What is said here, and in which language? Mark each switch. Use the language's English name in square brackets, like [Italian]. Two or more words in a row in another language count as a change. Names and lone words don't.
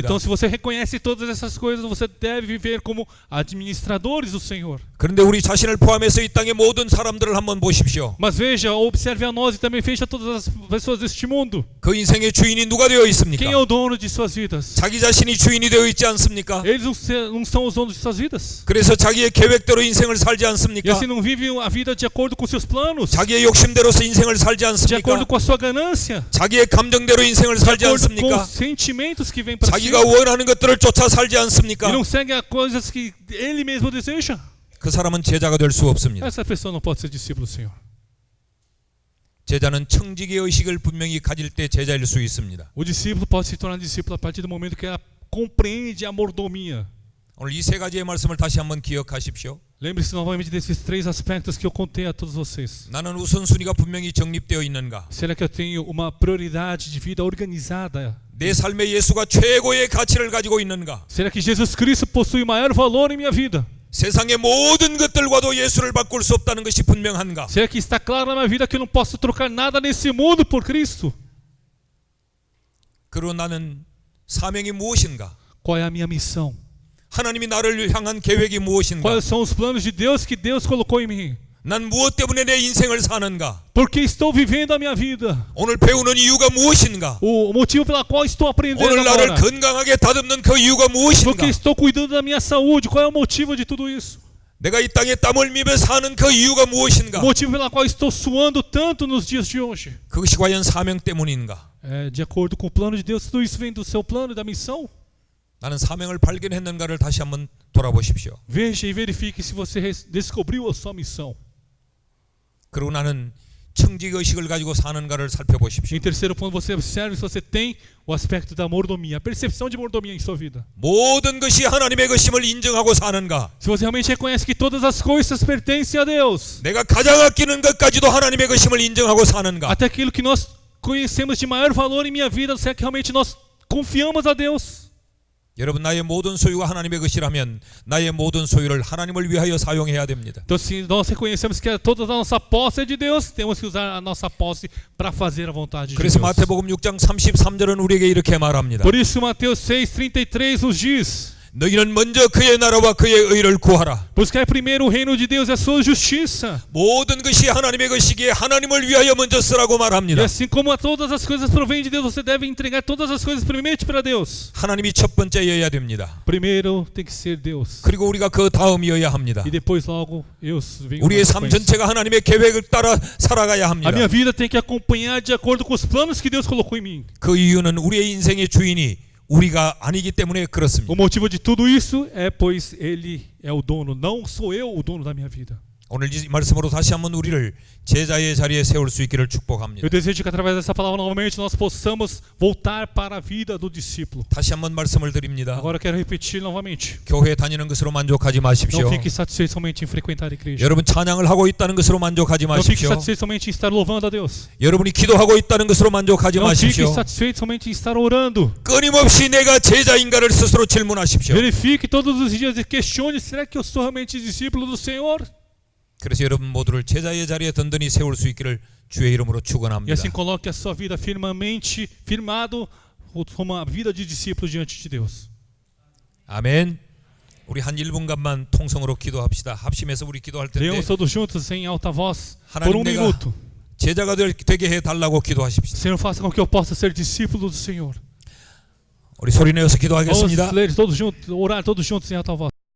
[Portuguese] Então, se você reconhece todas essas coisas, você deve viver como administradores do Senhor. [Korean] 그런데 우리 자신을 포함해서 이 땅의 모든 사람들을 한번 보십시오. [Portuguese] Mas veja, observe a nós e também veja todas as pessoas deste mundo. [Korean] 그 인생의 주인이 누가 되어 있습니까? [Portuguese] Quem é o dono de suas vidas? [Korean] 자기 자신이 주인이 되어 있지 않습니까? [Portuguese] Eles não são os donos de suas vidas. [Korean] 그래서 자기의 계획대로 인생을 살지 [Portuguese] E [Korean] 않습니까? [Portuguese] assim não vivem a vida de acordo com seus planos, [Korean] 자기의 욕심대로서 인생을 살지 [Portuguese] de acordo [Korean] 않습니까? [Portuguese] com a sua ganância, [Korean] 자기의 감정대로 인생을 [Portuguese] de [Korean] 살지 [Portuguese] acordo com [Korean] 않습니까? [Portuguese] os sentimentos que vêm para si. [Korean] 자기가 원하는 것들을 쫓아 살지 [Portuguese] E [Korean] 않습니까? [Portuguese] não segue as coisas que ele mesmo deseja. [Korean] 그 사람은 제자가 될 수 없습니다. [Portuguese] Essa pessoa não pode ser discípulo do Senhor. [Korean] 제자는 청지기 의식을 분명히 가질 때 제자일 수 있습니다. [Portuguese] O discípulo pode se tornar discípulo a partir do momento que ela compreende a mordomia. [Korean] 오늘 이 세 가지의 말씀을 다시 한번 기억하십시오. [Portuguese] Lembre-se novamente desses três aspectos que eu contei a todos vocês. [Korean] 나는 우선순위가 분명히 정립되어 있는가? [Portuguese] Será que eu tenho uma prioridade de vida organizada? [Korean] 내 삶에 예수가 최고의 가치를 가지고 있는가? [Portuguese] Será que Jesus Cristo possui maior valor em minha vida? [Korean] 세상의 모든 것들과도 예수를 바꿀 수 없다는 것이 분명한가? [Portuguese] Será que está claro na minha vida que eu não posso trocar nada nesse mundo por Cristo? [Korean] 그리고 나는 사명이 무엇인가? [Portuguese] Qual é a minha missão? [Korean] 하나님이 나를 향한 계획이 무엇인가? [Portuguese] Quais são os planos de Deus que Deus colocou em mim? [Korean] 난 무엇 때문에 내 인생을 사는가? [Portuguese] Por que estou vivendo a minha vida? [Korean] 오늘 배우는 이유가 무엇인가? [Portuguese] O motivo pela qual estou aprendendo [Korean] 오늘 나를 [Portuguese] agora? [Korean] 건강하게 다듬는 그 이유가 [Portuguese] Porque [Korean] 무엇인가? [Portuguese] estou cuidando da minha saúde. Qual é o motivo de tudo isso? [Korean] 내가 이 땅에 땀 흘리며 사는 그 이유가 무엇인가? [Portuguese] O motivo pela qual estou suando tanto nos dias de hoje? [Korean] 그것이 과연 사명 때문인가? [Portuguese] É, de acordo com o plano de Deus, tudo isso vem do seu plano e da missão? [Korean] 나는 사명을 발견했는가를 다시 한번 돌아보십시오. [Portuguese] Veja e verifique se você descobriu a sua missão. [Korean] 그리고 나는 청지기 의식을 가지고 사는가를 살펴보십시오. [Portuguese] Em terceiro ponto, você observe se você tem o aspecto da mordomia, a percepção de mordomia em sua vida. [Korean] 모든 것이 하나님의 것임을 인정하고 사는가? [Portuguese] Se você realmente reconhece que todas as coisas pertencem a Deus, [Korean] 내가 가장 아끼는 것까지도 하나님의 것임을 인정하고 사는가? [Portuguese] até aquilo que nós conhecemos de maior valor em minha vida, será que realmente nós confiamos a Deus? [Korean] 여러분 나의 모든 소유가 하나님의 것이라면 나의 모든 소유를 하나님을 위하여 사용해야 됩니다. [Portuguese] Então, se nós reconhecemos que toda a nossa posse é de Deus, temos que usar a nossa posse para fazer a vontade de [Korean] 그래서 [Portuguese] Deus. [Korean] 마태복음 6장 33절은 우리에게 이렇게 말합니다. [Portuguese] Por isso, Mateus 6,33 nos diz: [Korean] 너희는 먼저 그의 나라와 그의 의를 구하라. [Portuguese] buscai primeiro o reino de Deus e a sua justiça. [Korean] 모든 것이 하나님의 것이기에 하나님을 위하여 먼저 쓰라고 [Portuguese] E [Korean] 말합니다. [Portuguese] assim como todas as coisas provêm de Deus, você deve entregar todas as coisas primeiro para Deus. [Korean] 하나님이 첫 번째여야 됩니다. [Portuguese] Primeiro tem que ser Deus. [Korean] 그리고 우리가 그 다음이어야 합니다. [Portuguese] E depois logo eu venho. [Korean] 우리의 [Portuguese] na [Korean] 삶 [Portuguese] sequência. [Korean] 전체가 하나님의 계획을 따라 살아가야 [Portuguese] A [Korean] 합니다. [Portuguese] minha vida tem que acompanhar de acordo com os planos que Deus colocou em mim. [Korean] 그 이유는 우리의 인생의 주인이 우리가 아니기 때문에 그렇습니다. [Portuguese] O motivo de tudo isso é pois Ele é o dono, não sou eu o dono da minha vida. [Korean] 오늘 이 말씀으로 다시 한번 우리를 제자의 자리에 세울 수 있기를 축복합니다. [Portuguese] Eu desejo que através dessa palavra novamente nós possamos voltar para a vida do discípulo. [Korean] 다시 한번 말씀을 드립니다. [Portuguese] Agora eu quero repetir novamente. [Korean] 교회 다니는 것으로 만족하지 마십시오. [Portuguese] Não fique satisfeito somente em frequentar a igreja. [Korean] 여러분 찬양을 하고 있다는 것으로 만족하지 [Portuguese] Não fique [Korean] 마십시오. [Portuguese] satisfeito somente em estar louvando a Deus. [Korean] 여러분이 기도하고 있다는 것으로 만족하지 [Portuguese] Não fique [Korean] 마십시오. [Portuguese] satisfeito somente em estar orando. [Korean] 끊임없이 내가 제자인가를 스스로 질문하십시오. [Portuguese] Verifique todos os dias e questione: será que eu sou realmente discípulo do Senhor? [Korean] 그래서 여러분 모두를 제자의 자리에 든든히 세울 수 있기를 주의 이름으로 [Portuguese] E [Korean] 축원합니다. [Portuguese] assim coloque a sua vida firmemente, firmado como uma vida de discípulo diante de Deus. [Korean] 아멘. 우리 한 1분간만 통성으로 기도합시다. 합심해서 우리 기도할 텐데 [Portuguese] Leamos todos juntos em alta voz por [Korean] 하나님 내가 [Portuguese] minuto. [Korean] 제자가 되게 해 달라고 기도하십시오. [Portuguese] Senhor, faça com que eu possa ser discípulo do Senhor. [Korean] 우리 소리 내어서 [Portuguese] Vamos [Korean] 기도하겠습니다. [Portuguese] ler todos juntos, orar todos juntos em alta voz.